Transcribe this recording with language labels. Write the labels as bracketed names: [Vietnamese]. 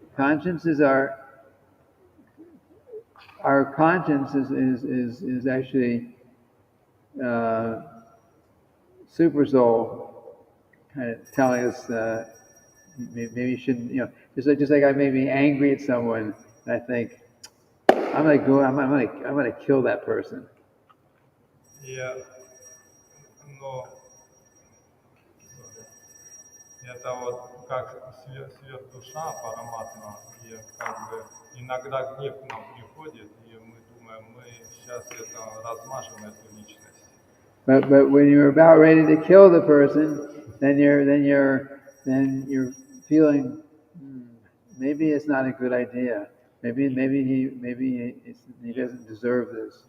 [English] Conscience is our conscience is actually super soul kind of telling us maybe you shouldn't, just like I may be angry at someone and I think I'm gonna kill that person. [Russian] Yeah, но это вот как свет душа, параматма, и как бы иногда гнев к нам приходит, и мы думаем, мы сейчас это размажем эту личность. [English] But when you're about ready to kill the person, then you're feeling maybe it's not a good idea. Maybe he doesn't deserve this.